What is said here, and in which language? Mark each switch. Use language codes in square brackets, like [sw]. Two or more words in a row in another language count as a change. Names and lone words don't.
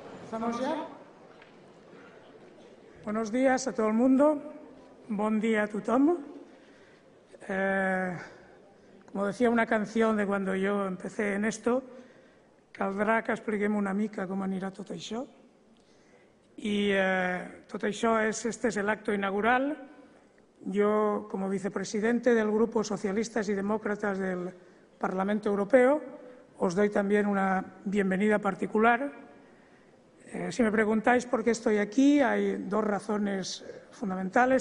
[es] ¿Empezamos ya? Buenos días a todo el mundo. [ca] Bon dia a tothom. [es] Como decía una canción de cuando yo empecé en esto, [ca] caldrà que expliquem una mica com anirà tot això. [es] Y [ca] tot això [es] este es el acto inaugural. Yo, como vicepresidente del Grupo Socialistas y Demócratas del Parlamento Europeo, os doy también una bienvenida particular. Si me preguntáis por qué estoy aquí, hay dos razones fundamentales.